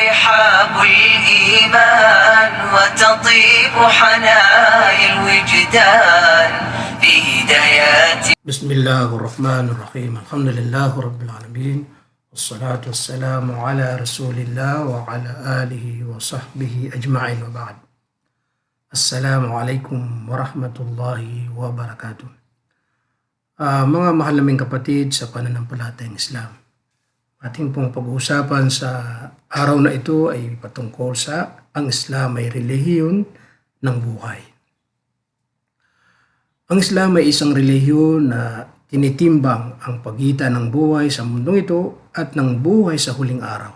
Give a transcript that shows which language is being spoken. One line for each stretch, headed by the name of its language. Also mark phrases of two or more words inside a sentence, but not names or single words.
Arabic: أصحاب الإيمان وتطيب حنايا الوجدان في هدايات. بسم الله الرحمن الرحيم. الحمد لله رب العالمين والصلاة والسلام على رسول الله وعلى آله وصحبه أجمعين وبعد. السلام عليكم ورحمة الله وبركاته.
Filipino: Mga mahal naming kapatid sa pananampalatayang Islam, ating pong pag-uusapan sa araw na ito ay patungkol sa ang Islam ay relihiyon ng buhay. Ang Islam ay isang relihiyon na tinitimbang ang pagitan ng buhay sa mundong ito at ng buhay sa huling araw.